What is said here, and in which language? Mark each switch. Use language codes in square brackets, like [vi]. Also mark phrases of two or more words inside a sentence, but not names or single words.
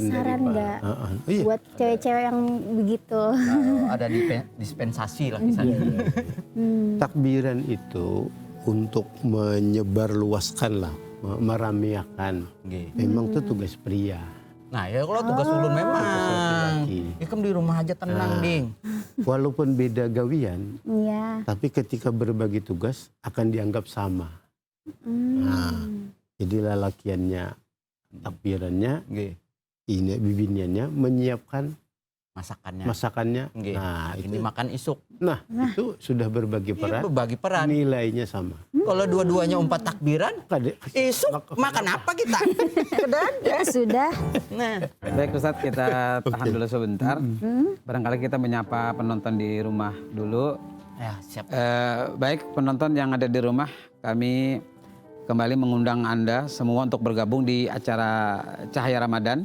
[id] saran dari nggak iya. buat cewek-cewek yang begitu? Ada dispensasi lah misalnya. Takbiran itu untuk menyebarluaskan lah, meramiakan. Memang itu tugas pria. Nah ya kalau tugas ulun memang. [bjn] Ikam di rumah aja tenang, Ding. [id] Walaupun beda gawian, Iya. tapi ketika berbagi tugas akan dianggap sama. Nah, jadi lalakiannya, takbirannya, ini bibiniannya menyiapkan masakannya. Nah, ini itu, [bjn] makan isuk. [id] nah itu sudah berbagi peran. Berbagi peran. Nilainya sama. [bjn] Kalau dua-duanya umpat takbiran, isuk makan apa kita? [id] Ya sudah. Nah, Baik Ustadz, kita tahan dulu sebentar. Barangkali kita menyapa penonton di rumah dulu. ya siap. Baik penonton yang ada di rumah, kami kembali mengundang Anda semua untuk bergabung di acara Cahaya Ramadan.